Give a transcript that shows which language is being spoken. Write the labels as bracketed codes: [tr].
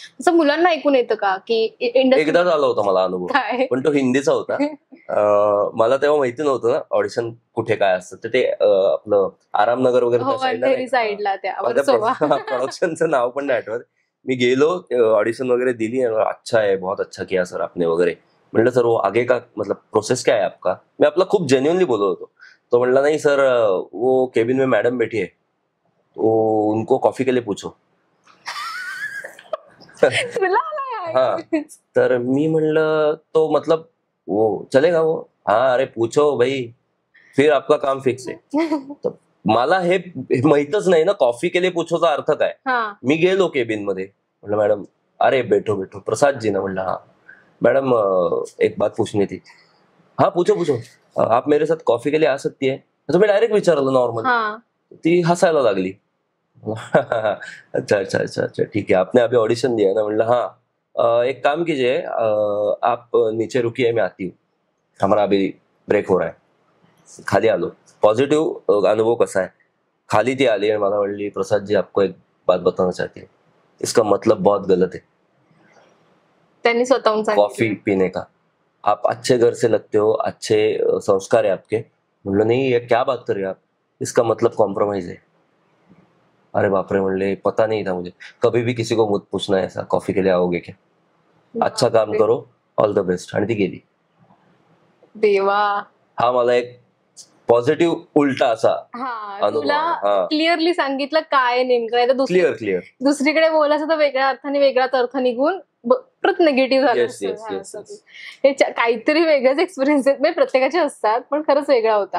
[mr] तसं मुलांना ऐकून येतं का की एकदा झाला होता मला अनुभव, काय पण तो हिंदीचा होता. मला तेव्हा माहिती नव्हतं ना ऑडिशन कुठे काय असतं. तर ते आपलं आरामनगर वगैरे साईडला त्या प्रोडक्शनचं नाव पण नाही आठवत. मी गेलो, ऑडिशन वगैरे दिली. [hi] अच्छा है, बहुत अच्छा किया सर आपने वगैरे. म्हणलं सर वो आगे का मतलब प्रोसेस क्या है आपका. मी आपला खूप जेन्युअनली बोलत होतो. तो म्हणला नाही सर वो केबिन में मैडम बैठी है, तो उनको कॉफी के लिए पूछो. [mr] तुला आलाय [hi] हाँ. [en] ideas. [mr] तर मी म्हणलं [hi] तो मतलब वो चलेगा वो. हाँ अरे पूछो भाई, फिर आपका काम फिक्स [mr] आहे. तर मला हे माहितच नाही ना कॉफी के लिए पूछोचा अर्थ काय. हा. मी गेलो केबिन मध्ये, म्हटलं मॅडम [hi] अरे बैठो बैठो, प्रसाद जी ना. [mr] म्हटलं [hi] हाँ मैडम एक बात पूछनी थी. हाँ पूछो पूछो. आप मेरे साथ कॉफी के लिए आ सकती है. [mr] तर मी डायरेक्ट विचारलं नॉर्मल. हा. ती हसायला लागली. [hi] अच्छा अच्छा अच्छा अच्छा ठीक है, आपने अभी ऑडिशन दिया है ना. [mr] म्हटलं [hi] हाँ. एक काम कीजिए, आप नीचे रुकिए, मैं आती हूँ, हमारा अभी ब्रेक हो रहा है. [mr] खाली आलो. पॉझिटिव्ह अनुभव कसा आहे. खाली ती आली आणि मला म्हणली [hi] प्रसाद जी आपको एक बात बताना चाहती है, इसका मतलब बहुत गलत है [mr] त्यांनी स्वतःहून कॉफी सांगितलं. [hi] पीने का. आप अच्छे घर से लगते हो, अच्छे संस्कार है आपके. [mr] म्हणलं [hi] नहीं ये क्या बात कर रहे हैं आप, इसका मतलब कॉम्प्रोमाइज है. अरे बाप रे, म्हणले पता नहीं था मुझे, कभी भी किसी को मत पूछना ऐसा, कॉफी के लिए आओगे क्या, अच्छा काम [mr] बापरे. [hi] करो, [en] All the best. [mr] आणि ती गेली. देवा. हा मला एक पॉझिटिव्ह उलटा असा हा. अनुभव तुला आहे. हा क्लिअरली सांगितलं काय नेमकं, नाही तर क्लिअर क्लिअर. दुसरीकडे बोलायचं तर वेगळ्या अर्थाने वेगळाच अर्थ निघून परत निगेटिव्ह झालं [en] yes [mr] असतं. [en] yes [mr] हा, [en] yes [mr] असं. [en] Yes. [mr] हे काहीतरी वेगळेच एक्सपिरियन्स आहेत, म्हणजे प्रत्येकाचे असतात, पण खरंच वेगळा होता.